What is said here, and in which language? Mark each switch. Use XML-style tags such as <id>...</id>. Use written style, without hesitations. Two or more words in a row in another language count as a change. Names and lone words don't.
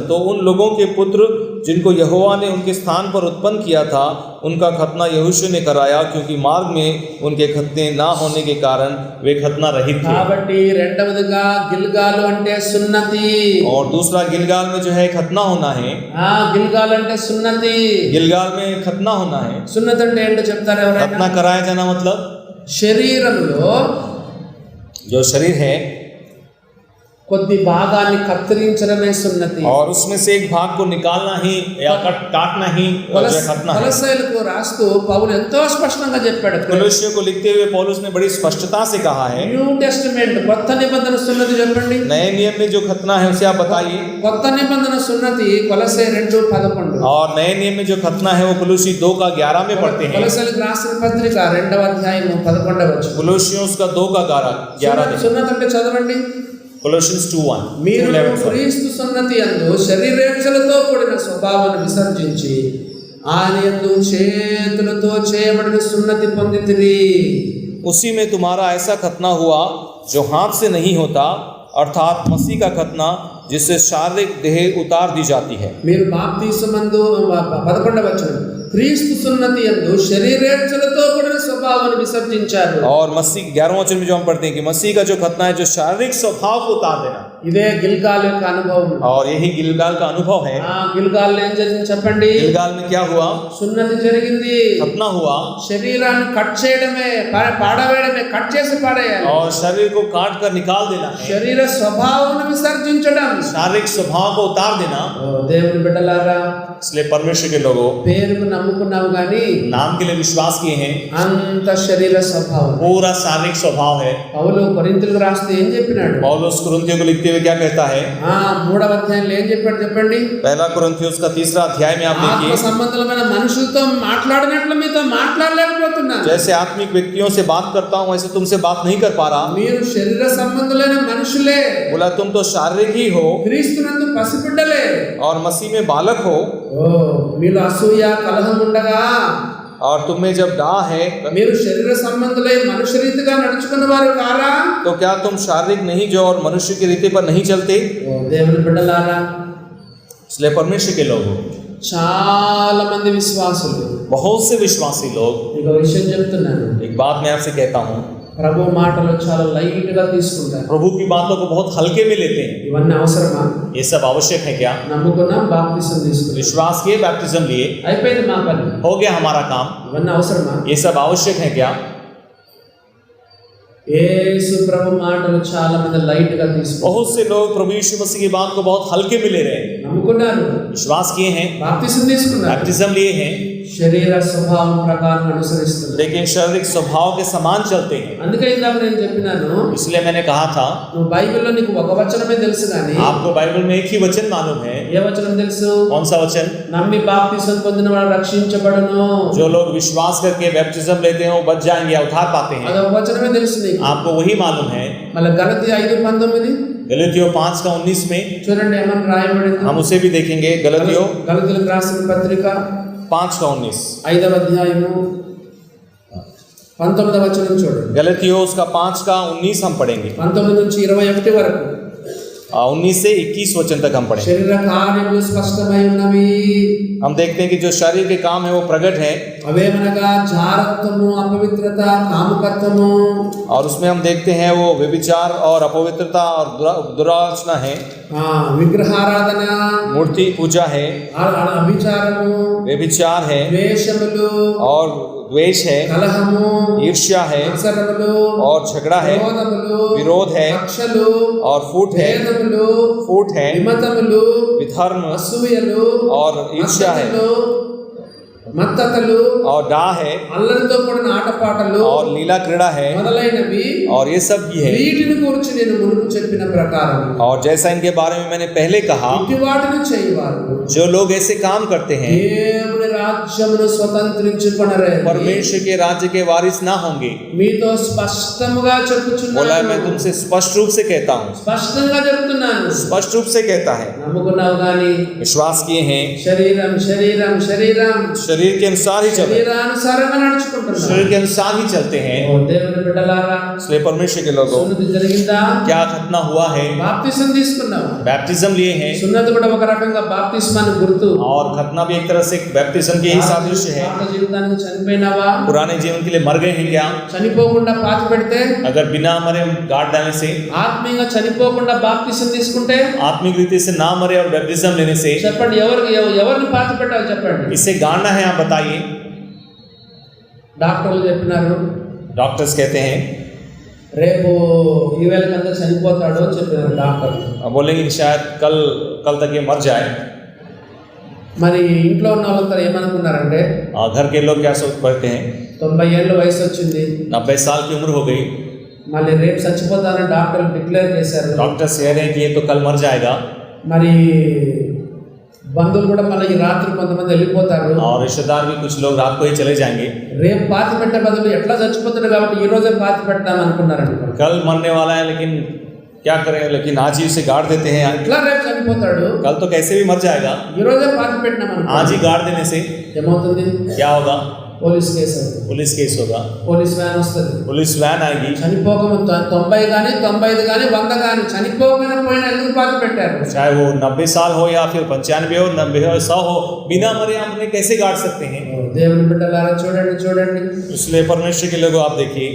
<hi>तो उन लोगों के पुत्र जिनको यहोवा ने उनके स्थान पर उत्पन्न किया था उनका खतना यहोशू ने कराया, क्योंकि मार्ग में उनके खतने ना होने के कारण वे खतना रहित थे।</hi> <te>కాబట్టి రెండవదిగా గిల్గాలు అంటే సున్నతి.</te> <hi>और दूसरा गिलगाल में जो है खतना होना है।</hi> <te>గిల్గాల్ అంటే సున్నతి.</te> <hi>गिलगाल में खतना होना है।</hi> <te>సున్నతి అంటే ఏంటో చెప్తారు ఎవరైనా?</te> <hi>खतना कराया जाना मतलब</hi> <te>శరీరంలో</te> <hi>जो शरीर है</hi> <te>కొద్ది భాగాన్ని కత్తిరించడమే సున్నతి.</te> <hi>और उसमें से एक भाग को निकालना ही या काटना ही जो खतना है।</hi> <te>కొలస్సీయులకు రాస్తూ పౌలు ఎంతో స్పష్టంగా చెప్పాడు.</te> <hi>కొలస్సీయులకు को लिखते हुए पौलुस ने बड़ी स्पष्टता से कहा है।</hi> <en>New Testament</en> <te>కొత్త నిబంధన సున్నతి చెప్పండి.</te> <hi>नए नियम में जो खतना है उसे आप बताइए।</hi> <te>కొత్త నిబంధన సున్నతి కొలస్సీ 2:11.</te> <hi>और नए नियम में जो खतना है वो कुलुसी 2 का 11 में पढ़ते हैं।</hi> <te>కొలస్సీయులకు రాసిన పత్రిక 2వ అధ్యాయము 11వ వచనం.</te> <hi>कुलुसियों का 2 का 11</hi> <te>సున్నతి అంటే చదవండి.</te> <en>Colossians 2:1</en> <te>మీరు క్రీస్తు సున్నతి యందు శరీరేచ్ఛలతో కూడిన స్వభావాన్ని విసర్జించి ఆయన యందు చేతులతో చేయబడిన సున్నతి పొందితిరి.</te> <hi>उसी में तुम्हारा ऐसा खतना हुआ जो हाथ से नहीं होता, अर्थात मसीह का खतना जिससे शारीरिक देह उतार दी जाती है।</hi> <te>మీరు బాప్తిసమందు 11వ వచనం క్రీస్తు సున్నతి యందు శరీరేచ్ఛలతో కూడిన స్వభావాన్ని విసర్జించారు.</te> <hi>और मसीह 11वां वचन में जो हम पढ़ते हैं कि मसीह का जो खतना है जो शारीरिक स्वभाव को उतार देना,</hi> <te>ఇదే గిల్గాల్ యొక్క అనుభవం.</te> <hi>और यही गिलगाल का अनुभव है।</hi> <te>గిల్గాల్ ఏం జరిగింది చెప్పండి?</te> <hi>गिलगाल में क्या हुआ?</hi> <te>సున్నతి జరిగింది.</te> <hi>खतना हुआ</hi> <te>శరీరాన్ని కట్ చేయడమే, పాడవేయడమే, కట్ చేసి పాడేయాలి.</te> <hi>और शरीर को काट कर निकाल देना है,</hi> <te>శరీర స్వభావాన్ని విసర్జించడం.</te> <hi>शारीरिक स्वभाव को उतार देना।</hi> <te>దేవుని బిడ్డలారా,</te> <hi>इसलिए परमेश्वर के लोगों,</hi> <te>పేరుకు నమ్ముకున్నావు గాని</te> <hi>नाम के लिए विश्वास किए हैं,</hi> <te>అంత శరీర స్వభావం.</te> <hi>पूरा शारीरिक स्वभाव है।</hi> <te>పౌలు కొరింథీయులకు రాస్తే ఏం చెప్పినాడు?</te> <hi>पौलुस कुरिन्थियों को लिखते हुए क्या कहता है?</hi> <te>3వ అధ్యాయంలో ఏం చెప్పాడు చెప్పండి?</te> <hi>पहला कुरिन्थियों का 3रा अध्याय में आप</hi> <te>ఆత్మ</te> <hi>देखिए,</hi> <te>సంబంధమైన మనుషులతో మాట్లాడినట్లు మీతో మాట్లాడలేకపోతున్నాను.</te> <hi>जैसे आत्मिक व्यक्तियों से बात करता हूँ वैसे तुमसे बात नहीं कर पा रहा।</hi> <te>మీరు శరీర సంబంధులైన మనుషులే,</te> <hi>बोला तुम तो शारीरिक ही हो</hi> <te>క్రీస్తునందు పసిబిడ్డలే.</te> <hi>और मसीह में बालक हो,</hi> <te>మీలో అసూయ కలహం ఉండగా</te> <hi>और तुम में जब डाह है</hi> <te>మీరు శరీర సంబంధులై మనుష్య రీతిగా నడుచుకున్న వారు కారా?</te> <hi>तो क्या तुम शारीरिक नहीं जो और मनुष्य की रीति पर नहीं चलते?</hi> <te>దేవుని బిడ్డలారా,</te> <hi>इसलिए परमेश्वर के लोग,</hi> <te>చాలా మంది విశ్వాసులు,</te> <hi>बहुत से विश्वासी लोग,</hi> <te>మీకు విషయం చెప్తున్నాను,</te> <hi>एक बात मैं आपसे कहता हूँ,</hi> <te>ప్రభు మాటలు చాలా లైట్ గా తీసుకుంటారు.</te> <hi>प्रभु की बातों को बहुत हल्के में लेते हैं।</hi> <te>ఇవన్నీ అవసరమా?</te> <hi>ये सब आवश्यक है क्या?</hi> <te>నమ్ముకున్నాం, బాప్తిసం తీసుకున్నాం,</te> <hi>विश्वास किए, बैप्टिज्म लिए,</hi> <te>అయిపోయింది మా పని.</te> <hi>हो गया हमारा काम।</hi> <te>ఇవన్నీ అవసరమా?</te> <hi>ये सब आवश्यक है क्या?</hi> <te>యేసు ప్రభు మాటలు చాలా మంది లైట్ గా తీసుకుంటారు.</te> <hi>बहुत से लोग प्रभु यीशु मसीह की बात को बहुत हल्के में ले रहे हैं।</hi> <te>నమ్ముకున్నారు,</te> <hi>विश्वास किए हैं,</hi> <te>బాప్తిసం తీసుకున్నారు,</te> <hi>बैप्टिज्म लिए हैं,</hi> <te>శరీర స్వభావం ప్రకారం అనుసరిస్తున్నారు.</te> <hi>लेकिन शारीरिक स्वभाव के समान चलते हैं।</hi> <te>అందుకే ఇందాక నేను చెప్పినాను,</te> <hi>इसलिए मैंने कहा था,</hi> <te>నువ్వు బైబిల్లో నీకు ఒక వచనమే తెలుసు కానీ</te> <hi>आपको बाइबल में एक ही वचन मालूम है।</hi> <te>ఏ వచనం తెలుసు?</te> <hi>कौन सा वचन?</hi> <te>నమ్మి బాప్తిసం పొందిన వాడు రక్షించబడును.</te> <hi>जो लोग विश्वास करके बैप्टिज्म लेते हैं वो बच जाएंगे या उद्धार पाते हैं।</hi> <te>అదొక వచనమే తెలుసు నీకు.</te> <hi>आपको वही मालूम है।</hi> <te>మళ్ళీ గలతీ 5:19</te> <hi>गलतियों 5:19 में</hi> <te>చూడండి ఏమని రాయబడింది.</te> <hi>हम उसे भी देखेंगे। गलतियों</hi> <te>గలతీయులకు రాసిన పత్రిక 5:19, 5వ అధ్యాయము 19వ వచనం చూడండి.</te> <hi>गलतियों उसका 5:19 हम पढ़ेंगे।</hi> <te>19 నుంచి 21 వరకు</te> <hi>19 से 21 वचन तक हम पढ़ेंगे।</hi> <te>శరీర కార్యములు స్పష్టమై ఉన్నవి.</te> <hi>हम देखते हैं कि जो शरीर के काम है वो प्रकट है,</hi> <te>అవేమనగా జారత్వము, అపవిత్రత, కాముకత్వము,</te> <hi>और उसमें हम देखते हैं वो व्यभिचार और अपवित्रता और दुराचना है,</hi> <te>విగ్రహారాధన,</te> <hi>मूर्ति पूजा है,</hi> <te>అభిచారము,</te> <hi>व्यभिचार है,</hi> <te>ద్వేషములు,</te> <hi>और द्वेष है,</hi> <te>కలహము,</te> <hi>ईर्ष्या है,</hi> <te>మత్సరములు,</te> <hi>और झगड़ा है,</hi> <te>క్రోధములు,</te> <hi>विरोध है,</hi> <te>కక్షలు,</te> <hi>और फूट है,</hi> <te>భేదములు,</te> <hi>फूट है,</hi> <te>విమతములు,</te> <hi>विधर्म</hi> <te>అసూయలు,</te> <hi>और ईर्ष्या है,</hi> <te>మత్తతలు,</te> <hi>और डाह है,</hi> <te>అల్లరితో కూడిన ఆటపాటలు,</te> <hi>और लीला क्रीड़ा है,</hi> <te>మొదలైనవి,</te> <hi>और ये सब भी है।</hi> <te>వీటిని గురించి నేను మునుపు చెప్పిన ప్రకారం</te> <hi>और जैसा इनके बारे में मैंने पहले कहा,</hi> <te>ఇట్టి వాటిని చేయవారు</te> <hi>जो लोग ऐसे काम करते हैं</hi> <te>దేవుని రాజ్యమును స్వతంత్రించుకొనరే.</te> <hi>परमेश्वर के राज्य के वारिस ना होंगे।</hi> <te>మీతో స్పష్టముగా</te> <hi>बोला</hi> <te>చెప్పుచున్నాను,</te> <hi>मैं तुमसे स्पष्ट रूप से कहता हूँ,</hi> <te>స్పష్టంగా చెప్తున్నాను.</te> <hi>स्पष्ट रूप से कहता है।</hi> <te>నమ్ముకున్నావు గాని</te> <hi>विश्वास किए हैं,</hi> <te>శరీరం శరీరం శరీరం</te> <hi>शरीर के अनुसार ही चलते हैं,</hi> <te>శరీరానుసారంగా నడుచుకుంటున్నావు.</te> <hi>शरीर के अनुसार ही चलते हैं।</hi> <te>ఓ దేవుని బిడ్డలారా,</te> <hi>इसलिए परमेश्वर के लोगों,</hi> <te>సున్నతి జరిగిందా?</te> <hi>क्या खतना हुआ है?</hi> <te>బాప్తిసం తీసుకున్నావు.</te> <hi>बैप्टिज्म लिए हैं,</hi> <te>సున్నతి కూడా ఒక రకంగా బాప్తిస్మానికి గుర్తు.</te> <hi>और खतना भी एक तरह से बैप्टिज्म के ही सादृश्य है।</hi> <te>పాత జీవితానికి చనిపోయినావా?</te> <hi>पुराने जीवन के लिए मर गए हैं क्या?</hi> <te>చనిపోకుండా పాతి పెడితే,</te> <hi>अगर बिना मरे गाड़ डालने से,</hi> <te>ఆత్మీయంగా చనిపోకుండా బాప్తిసం తీసుకుంటే</te> <hi>आत्मिक रीति से ना मरे और बैप्टिज्म लेने से,</hi> <te>చెప్పండి, ఎవరిని పాతి పెట్టాలి చెప్పండి.</te> <hi>इससे गाड़ना है, आप बताइए।</hi> <te>డాక్టర్లు చెప్పినారు,</te> <hi>डॉक्टर्स कहते हैं,</hi> <te>రేపు ఈ వేళకంతా చనిపోతాడు అని చెప్పినారు డాక్టర్.</te> <hi>बोलेंगे कि शायद कल तक ये मर जाए।</hi> <te>మరి ఇంట్లో ఉన్న వాళ్ళంతా ఏమనుకున్నారంటే,</te> <hi>घर के लोग क्या सोच पड़ते हैं,</hi> <te>90 ఏళ్ళ వయసు వచ్చింది,</te> <hi>90 साल की उम्र हो गई,</hi> <te>మళ్ళీ రేపు చచ్చిపోతానని డాక్టర్లు డిక్లేర్ చేశారు.</te> <hi>डॉक्टर्स कह रहे हैं कि ये तो कल मर जाएगा।</hi> <te>మరి బంధువులు కూడా మళ్ళీ ఈ రాత్రి కొంతమంది వెళ్ళిపోతారు.</te> <hi>और रिश्तेदार भी कुछ लोग रात को ही चले जाएंगे।</hi> <te>రేపు పాతి పెట్టే బదులు ఎట్లా చచ్చిపోతాడు కాబట్టి ఈ రోజే పాతి పెడతాం అనుకున్నారండి.</te> <hi>कल मरने वाला है लेकिन क्या करें, लेकिन आज ही उसे गाड़ देते हैं।</hi> <te>ఎట్లా రేపు చనిపోతాడు,</te> <hi>कल तो कैसे भी मर जाएगा,</hi> <te>ఈ రోజే పాతి పెట్టినాం</te> <hi>आज ही गाड़ देने से</hi> <te>ఏమవుతుంది?</te> <hi>क्या होगा?</hi> <en>police case</en> <te>అవుతుంది.</te> <en>police case</en> <hi>होगा,</hi> <en>police van</en> <te>వస్తుంది.</te> <en>police van</en> <hi>आएगी,</hi> <te>చనిపోకముందు 90 కానీ 95 కానీ 100 కానీ చనిపోకుండా పోయినా ఎందుకు పాతి పెట్టారు?</te> <hi>चाहे वो 90 साल हो या फिर 95 हो, 90 हो, 100 हो, बिना मरे हम उन्हें कैसे गाड़ सकते हैं?</hi> <te>దేవుని బిడ్డలారా చూడండి చూడండి,</te> <hi>इसलिए परमेश्वर के लोगों आप देखिए,</hi>